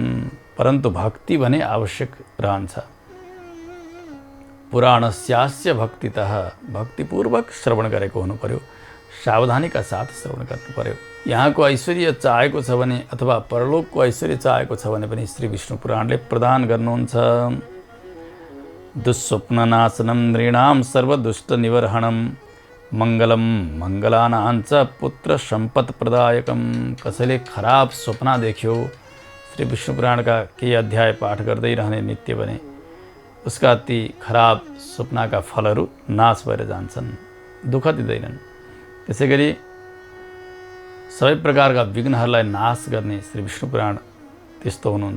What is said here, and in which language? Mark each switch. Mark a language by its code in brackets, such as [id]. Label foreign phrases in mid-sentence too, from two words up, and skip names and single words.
[ne] परन्तु भक्ति भने आवश्यक रहन्छ। [sa] पुराणस्यास्य भक्तितः, [ne] भक्तिपूर्वक श्रवण गरेको हुनु पर्यो, सावधानीका साथ श्रवण गर्नु पर्यो। यहाँको ऐश्वर्य चाहेको छ भने अथवा परलोकको ऐश्वर्य चाहेको छ भने पनि श्री विष्णु पुराणले प्रदान गर्नुहुन्छ। [sa] दुःस्वप्ननाशनं नृणां सर्वदुष्टनिवर्हणं मङ्गलं मङ्गलानाञ्च पुत्र सम्पत्प्रदायकं। [ne] कसैले खराब स्वप्न देख्यो, श्री विष्णु पुराणका केही अध्याय पाठ गर्दै रहने नित्य भने उसका ती खराब स्वप्नका फलहरू नाश भएर जान्छन्। दुःख दिँदैनन्। त्यसै गरी सबै प्रकारका विघ्नहरूलाई नाश गर्ने श्री विष्णु पुराण त्यस्तो हुनुहुन्छ।